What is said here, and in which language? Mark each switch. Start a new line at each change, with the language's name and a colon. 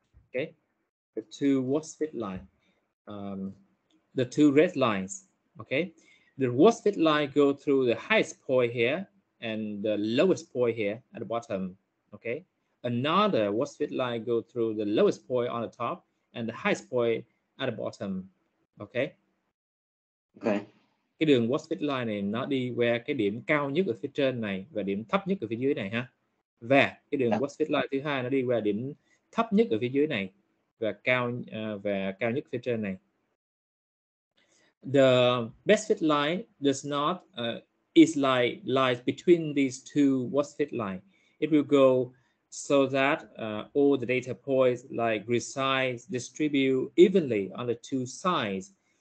English: Okay, the two worst fit line. The two red lines. Okay, the worst fit line go through the highest point here and the lowest point here at the bottom. Okay, another worst fit line go through the lowest point on the top and the highest point at the bottom. Okay.
Vietnamese: Cái đường worst fit line này nó đi qua cái điểm cao nhất ở phía trên này và điểm thấp nhất ở phía dưới này ha. Và cái đường worst fit line thứ hai nó đi qua điểm thấp nhất ở phía dưới này và cao nhất phía trên này.
English: The best fit line does not is like lies between these two worst fit line. It will go so that all the data points like resize, distribute evenly on the two sides.